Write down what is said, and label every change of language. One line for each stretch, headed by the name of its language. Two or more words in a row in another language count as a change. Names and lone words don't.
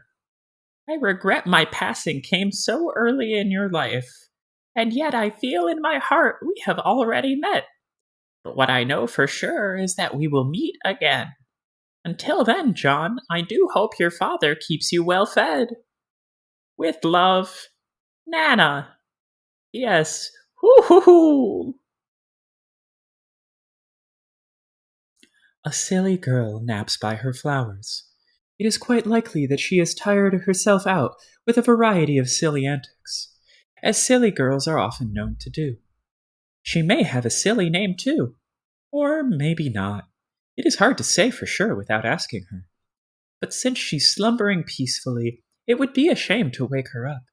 English: I regret my passing came so early in your life, and yet I feel in my heart we have already met. But what I know for sure is that we will meet again. Until then, John, I do hope your father keeps you well fed. With love, Nana. Yes. Hoo hoo hoo. A silly girl naps by her flowers. It is quite likely that she has tired herself out with a variety of silly antics, as silly girls are often known to do. She may have a silly name too, or maybe not. It is hard to say for sure without asking her. But since she's slumbering peacefully, it would be a shame to wake her up.